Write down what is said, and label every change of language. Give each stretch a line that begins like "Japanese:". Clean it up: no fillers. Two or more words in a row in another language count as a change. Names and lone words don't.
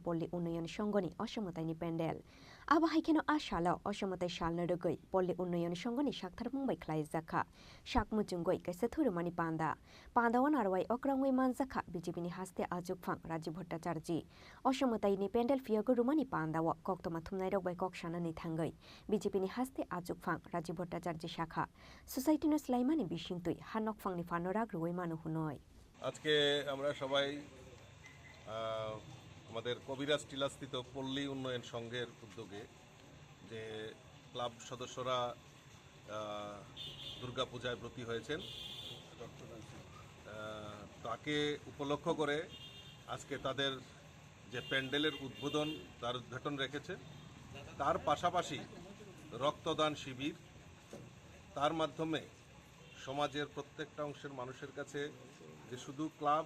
Kok Borok: polli unnayan songoni osamotaini pendel aba haikeno ashalo osamotai shalna rugoi polli unnayan songoni shakthar mumbai khlai zakha shakmuchungoi kaise thurumani panda onaroi okrangoi manzakha BJP ni haste ajukfang Rajiv Bhattacharya osamotai ni pendel fiogo rumani pandawo koktoma thumnai rok bai kokshana ni thangai BJP ni haste ajukfang Rajiv Bhattacharya shakha society no slaimani bishingtui hanokfang ni fanorag ruoi manu hunoi
Bangla: আজকে আমরা সবাই আমাদের কবিরাজ টিলাস্থিত পল্লী উন্নয়ন সংঘের উদ্যোগে যে ক্লাব সদস্যরা দুর্গাপূজায় ব্রতী হয়েছেন তাকে উপলক্ষ করে আজকে তাদের যে প্যান্ডেলের উদ্বোধন তার উদ্ঘাটন রেখেছে তার পাশাপাশি রক্তদান শিবির তার মাধ্যমে সমাজের প্রত্যেকটা অংশের মানুষের কাছে যে শুধু ক্লাব